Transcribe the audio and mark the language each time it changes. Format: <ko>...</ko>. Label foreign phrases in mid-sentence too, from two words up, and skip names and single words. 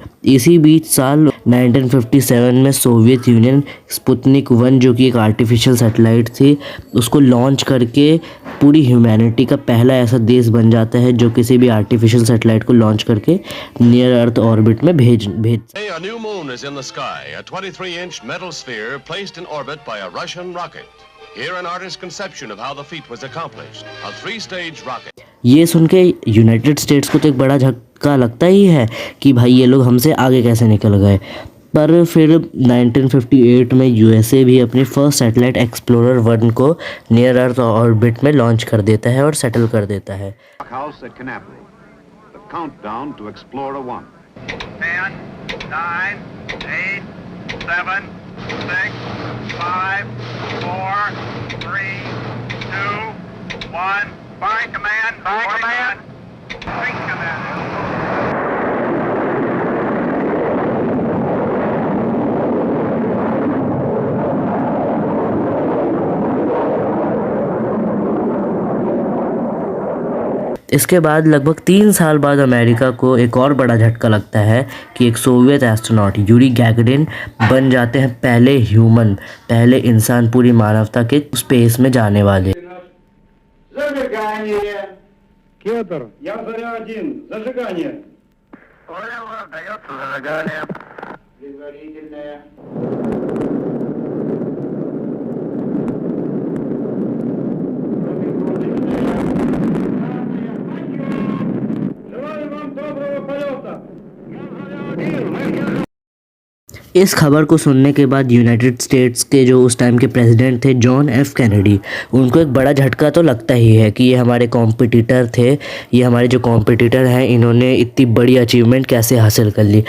<hi>इसी बीच साल 1957 में सोवियत यूनियन स्पुतनिक 1 जो कि एक</hi> <en>artificial satellite</en> <hi>थी उसको लॉन्च करके पूरी ह्यूमैनिटी का पहला ऐसा देश बन जाता है जो किसी भी</hi> <en>artificial satellite</en> <hi>को लॉन्च करके</hi> <en>near Earth orbit</en> <hi>में भेज</hi> <en>A new moon is in the sky, a 23-inch metal sphere placed in orbit by a Russian rocket. Here an artist's conception of how the feat was accomplished. A 3-stage rocket.</en> <hi>ये सुन के यूनाइटेड स्टेट्स को तो एक बड़ा झटका लगता ही है कि भाई ये लोग हमसे आगे कैसे निकल गए। पर फिर 1958 में यूएसए भी अपनी</hi> <en>first satellite</en> <hi>एक्सप्लोरर 1 को</hi> <en>near Earth orbit</en> <hi>में लॉन्च कर देता है और सेटल कर देता है।</hi> <en>House at Canapri. The countdown to Explorer 1. 10, 9, 8, 7, 6, 5, 4, 3, 2, 1. Fire command. Fire command. Space command.</en> <hi>इसके बाद लगभग 3 साल बाद अमेरिका को एक और बड़ा झटका लगता है कि एक सोवियत एस्ट्रोनॉट यूरी गैगरिन बन जाते हैं पहले ह्यूमन, पहले इंसान पूरी मानवता के स्पेस में जाने वाले।</hi> <ru>Кетр, я заря-1, зажигание. Понял, дается зажигание. Предварительное. Желаю вам доброго полета.</ru> <hi>इस खबर को सुनने के बाद यूनाइटेड स्टेट्स के जो उस टाइम के प्रेसिडेंट थे जॉन एफ कैनेडी, उनको एक बड़ा झटका तो लगता ही है कि ये हमारे कॉम्पिटिटर थे, ये हमारे जो कॉम्पिटिटर हैं इन्होंने इतनी बड़ी अचीवमेंट कैसे हासिल कर ली।</hi>